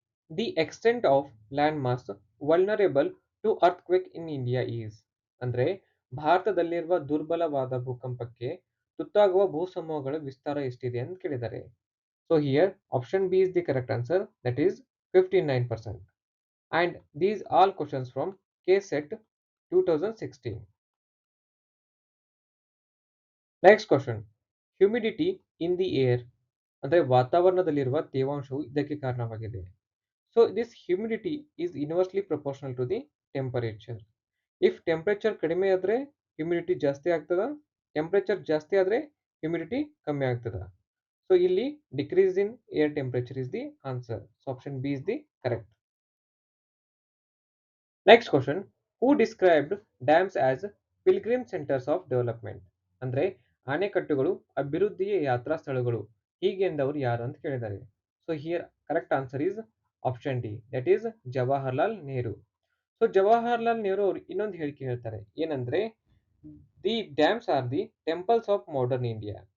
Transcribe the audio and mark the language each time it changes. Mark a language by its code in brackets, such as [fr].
[en] The extent of land mass vulnerable to earthquake in India is. [kn] ಅಂದ್ರೆ ಭಾರತದಲ್ಲಿರುವ ದುರ್ಬಲವಾದ ಭೂಕಂಪಕ್ಕೆ ತುತ್ತಾಗುವ ಭೂಸಮೂಹಗಳ ವಿಸ್ತಾರ ಎಷ್ಟಿದೆ ಅಂತ ಕೇಳಿದ್ದಾರೆ. [en] So here option B is the correct answer. That is 59%. And these all questions from KSET 2016. Next question. Humidity in the air [kn] ಅಂದ್ರೆ ವಾತಾವರಣದಲ್ಲಿರುವ ತೇವಾಂಶವು ಇದಕ್ಕೆ ಕಾರಣವಾಗಿದೆ. [en] So this humidity is inversely proportional to the temperature. If temperature [kn] ಕಡಿಮೆ ಆದ್ರೆ humidity ಜಾಸ್ತಿ ಆಗ್ತದ, temperature ಜಾಸ್ತಿ ಆದ್ರೆ humidity ಕಮ್ಮಿ ಆಗ್ತದ. [en] So [kn] ಇಲ್ಲಿ [en] decrease in air temperature is the answer. So option B is the correct. Next question. Who described dams as pilgrim centers of development? [kn] ಅಂದ್ರೆ ಅಣೆಕಟ್ಟುಗಳು ಅಭಿವೃದ್ಧಿಯ ಯಾತ್ರಾ ಸ್ಥಳಗಳು ಹೀಗೆ ಎಂದವರು ಯಾರು ಅಂತ ಕೇಳಿದ್ದಾರೆ. [en] So here correct answer is option D. That is Jawaharlal Nehru. So Jawaharlal Nehru [kn] ಅವರು ಇನ್ನೊಂದು ಹೇಳಿಕೆ ಹೇಳ್ತಾರೆ. ಏನಂದ್ರೆ [en] The dams are the temples of modern India.